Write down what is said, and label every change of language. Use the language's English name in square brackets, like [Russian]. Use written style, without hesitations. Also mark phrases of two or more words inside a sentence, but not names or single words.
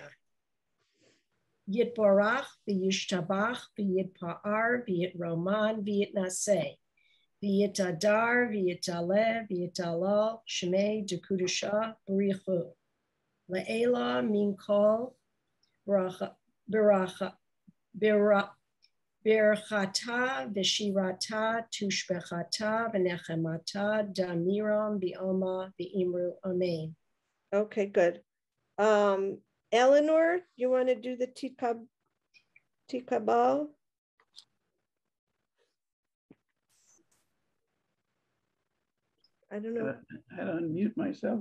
[Aramaic] יתברך וישתבח ויתפאר ויתרומם ויתנשא ויתהדר ויתעלה ויתהלל שמה דקודשא בריך הוא לעילא מן כל ברכתא ושירתא תשבחתא ונחמתא דאמירן בעלמא ואמרו אמן. [English] Okay, good. Eleanor, you want to do the Tikabal? I don't know. I had to unmute myself.